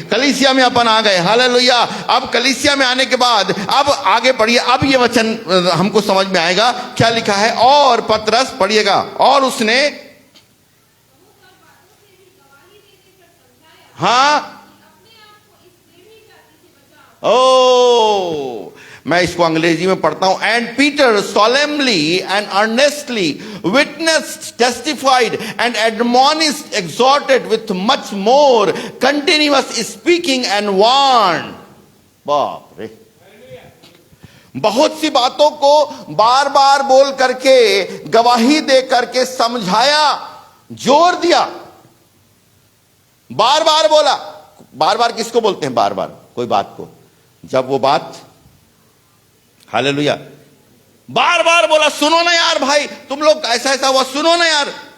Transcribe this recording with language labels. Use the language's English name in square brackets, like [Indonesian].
[Hindi] कलीसिया में अपन आ गए, हालेलुया। अब कलीसिया में आने के बाद अब आगे पढ़िए, अब ये वचन हमको समझ में आएगा क्या लिखा है। और पतरस पढ़िएगा, और उसने, हाँ, ओ, मैं इसको अंग्रेजी में पढ़ता हूं। [English] And Peter solemnly and earnestly witnessed, testified and admonished, exhorted with much more continuous speaking and warned। [Hindi] बाप रे, बहुत सी बातों को बार बार बोल करके, गवाही दे करके समझाया, जोर दिया, बार बार बोला। बार बार किसको बोलते हैं? बार बार कोई बात को, जब वो बात, हालेलुया, बार बार बोला, सुनो ना यार भाई, तुम लोग ऐसा ऐसा हुआ, सुनो ना यार।